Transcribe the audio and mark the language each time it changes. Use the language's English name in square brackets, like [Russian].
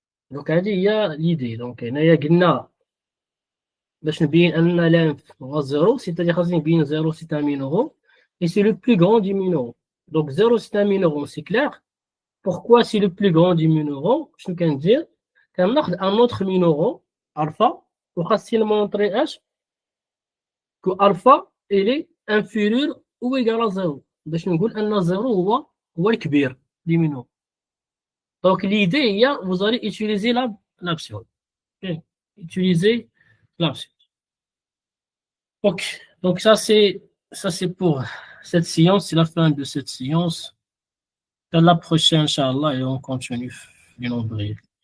[French] Donc il y a l'idée. Donc il y a [Arabic] قلنا باش نبين ان [French] l'inf هو 0, c'est-à-dire [Arabic] خاصني نبين [French] 0 c'est un mineur et c'est le plus grand du mineur. Donc 0 c'est un mineur, c'est clair. Pourquoi c'est le plus grand du mineur? Je peux dire [Arabic] كناخذ [French] un autre mineur alpha [Arabic] وخاصني [French] montrer que alpha il est inférieur ou égal à 0. [Arabic] باش نقول ان 0 هو الكبير [French] du mineur. Donc l'idée est vous allez utiliser l'absurde. Okay. Utiliser l'absurde. Ok. Donc ça c'est pour cette séance, c'est la fin de cette séance. À la prochaine, Inch'Allah, et on continue du nombril.